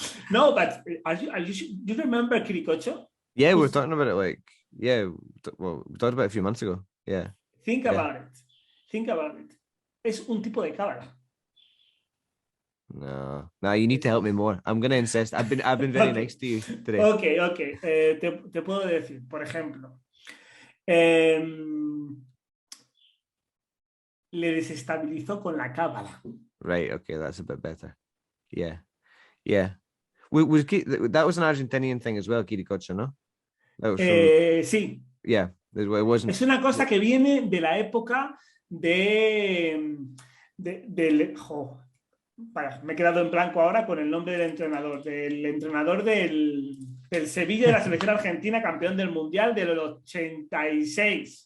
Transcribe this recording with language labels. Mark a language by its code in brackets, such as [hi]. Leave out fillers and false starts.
[en] No, but do you remember quiricocho? Yeah, we were talking about it we talked about it a few months ago. Yeah. Think about it. [es] Es un tipo de cábala. [en] No, you need to help me more. I'm gonna insist. I've been very nice to you today. Okay. [es] Te puedo decir, por ejemplo, le desestabilizó con la cábala. [en] Right. Okay, that's a bit better. Yeah. That was an Argentinian thing as well, Quiricocho, [es] ¿no? Sí. [en] Yeah, it wasn't. [es] Es una cosa que viene de la época del me he quedado en blanco ahora con el nombre del entrenador del Sevilla de la selección argentina, campeón del mundial del 86.